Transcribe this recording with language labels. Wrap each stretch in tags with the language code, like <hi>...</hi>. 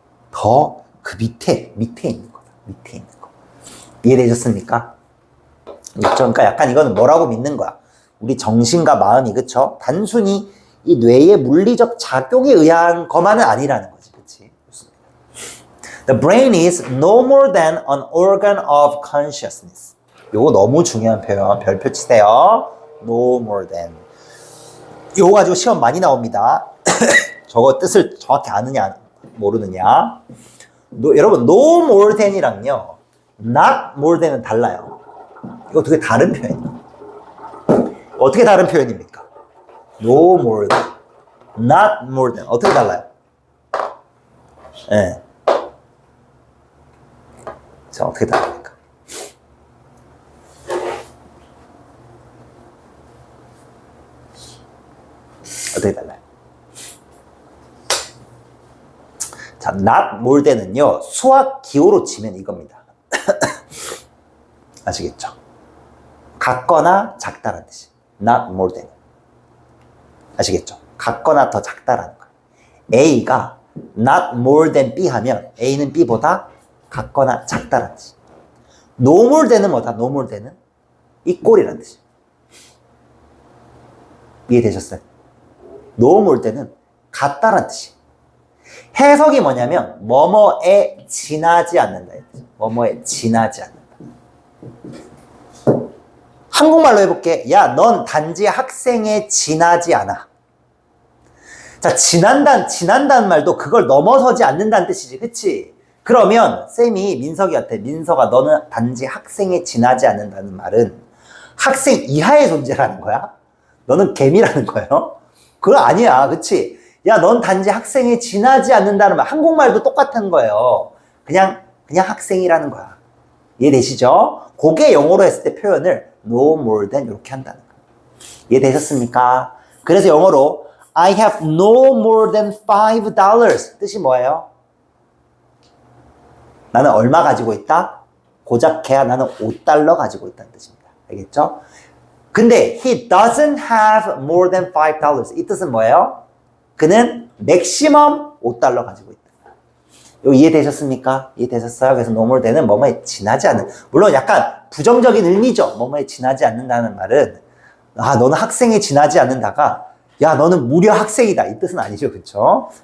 <ko>더 그 밑에 있는 거다. 밑에 있는 거. 이해되셨습니까? 그렇죠? 그러니까 약간 이거는 뭐라고 믿는 거야? 우리 정신과 마음이, 그쵸? 단순히 이 뇌의 물리적 작용에 의한 것만은 아니라는 거지. 그치?</ko> <en>The brain is no more than an organ of consciousness.</en> <ko>요거 너무 중요한 표현. 별표 치세요. No more than. 요거 가지고 시험 많이 나옵니다. 저거 뜻을 정확히 아느냐 모르느냐. 여러분 no more than이랑요 not more than은 달라요. 이거 되게 다른 표현이에요. 어떻게 다른 표현입니까? No more than, not more than. 어떻게 달라요? 예. 자, 어떻게 다릅니까? 어떻게 달라요? 자, not more than은요, 수학 기호로 치면 이겁니다. 아시겠죠? 같거나 작다라는 뜻이. not more than. 아시겠죠? 같거나 더 작다라는 거예요. A가 not more than B 하면 A는 B보다 같거나 작다라는 뜻이. no more than은 뭐다? no more than은 equal이라는 뜻이. 이해되셨어요? no more than은 같다라는 뜻이. 해석이 뭐냐면 뭐뭐에 지나지 않는다. 뭐뭐에 지나지 않는다. 한국말로 해볼게. 야, 넌 단지 학생에 지나지 않아. 자, 지난다는 말도 그걸 넘어서지 않는다는 뜻이지, 그치? 그러면 쌤이 민석이한테 민석아, 너는 단지 학생에 지나지 않는다는 말은 학생 이하의 존재라는 거야? 너는 개미라는 거예요? 그거 아니야, 그치? 야, 넌 단지 학생에 지나지 않는다는 말. 한국말도 똑같은 거예요. 그냥 학생이라는 거야. 이해되시죠? 그게 영어로 했을 때 표현을 no more than 이렇게 한다는 거예요. 이해되셨습니까? 그래서 영어로</ko> <en>I have no more than $5</en> <ko>뜻이 뭐예요? 나는 얼마 가지고 있다? 고작해야 나는 $5 가지고 있다는 뜻입니다. 알겠죠? 근데</ko> <en>he doesn't have more than $5</en> <ko>이 뜻은 뭐예요? 그는 맥시멈 $5 가지고 있다. 이거 이해되셨습니까? 이해되셨어요? 그래서 no more than은 뭐뭐에 지나지 않는, 물론 약간 부정적인 의미죠. 뭐뭐에 지나지 않는다는 말은 아, 너는 학생에 지나지 않는다가 야, 너는 무려 학생이다. 이 뜻은 아니죠. 그렇죠?</ko>